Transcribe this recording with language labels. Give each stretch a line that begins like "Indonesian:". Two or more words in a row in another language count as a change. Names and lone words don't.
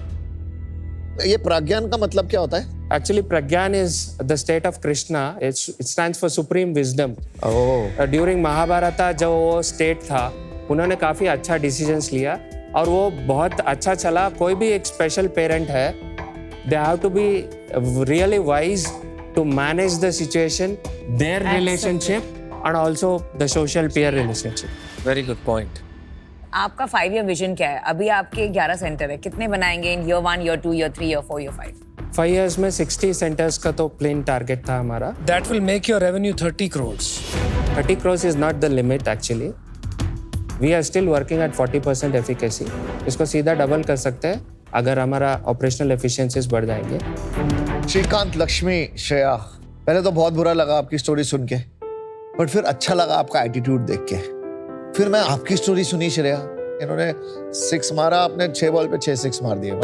Hindi: ये प्रज्ञान का मतलब क्या होता है?
English: Actually Pragyan is the state of Krishna. It stands for supreme wisdom.
Hindi: ड्यूरिंग महाभारत जो वो स्टेट था, उन्होंने काफी अच्छा डिसीजंस लिया और वो बहुत अच्छा चला. कोई भी एक स्पेशल पेरेंट है,
English: they have to be really wise to manage the situation, their relationship and also the social peer relationship. Very good point.
Hindi: आपका
English: 5-year vision
Hindi: क्या है? अभी आपके 11 सेंटर है, कितने बनाएंगे
English: in year 1, year 2, year 3, year 4, year 5?
Hindi: 5 years में 60 सेंटर्स का तो
English: plan target
Hindi: था हमारा.
English: That will make your revenue 30 crores. 30 crores is not the limit actually. We are still working at 40% efficacy.
Hindi: इसको सीधा डबल कर सकते हैं अगर हमारा
English: operational efficiencies
Hindi: बढ़ जाएंगे. श्रीकांत, लक्ष्मी, श्रेया, पहले तो बहुत बुरा लगा आपकी स्टोरी सुन के, बट फिर अच्छा लगा आपका एटीट्यूड देख के. फिर मैं आपकी स्टोरी सुनी. श्रेया, इन्होंने 6 मारा, आपने 6 बॉल पे 6 6 मार दिए.